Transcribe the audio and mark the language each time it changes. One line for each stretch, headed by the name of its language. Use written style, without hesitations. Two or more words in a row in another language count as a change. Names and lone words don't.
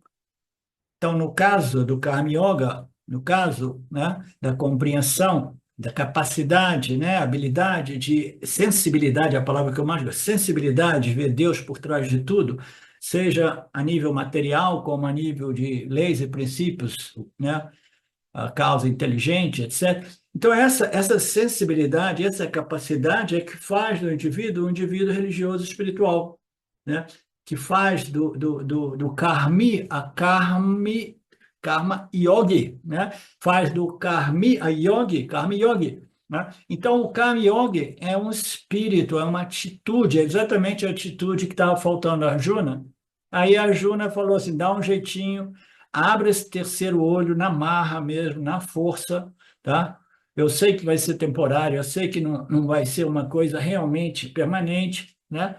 Portuguese: Então, no caso do
Sanskrit: Karma Yoga,
Portuguese: no caso, né, da compreensão, da capacidade, né, habilidade de sensibilidade, a palavra que eu mais gosto, sensibilidade, ver Deus por trás de tudo, seja a nível material, como a nível de leis e princípios, né, a causa inteligente, etc. Então, essa sensibilidade, essa capacidade é que faz do indivíduo um indivíduo religioso espiritual, né? Que faz do karmi a
Sanskrit: karma yogi,
Portuguese: né? Faz do karmi a yogi,
Sanskrit: karma yogi,
Portuguese: né? Então, o
Sanskrit: karma yogi
Portuguese: é um espírito, é uma atitude, é exatamente a atitude que estava faltando a Arjuna. Aí a Arjuna falou assim, dá um jeitinho, abre esse terceiro olho na marra mesmo, na força, tá? Eu sei que vai ser temporário, eu sei que não vai ser uma coisa realmente permanente, né?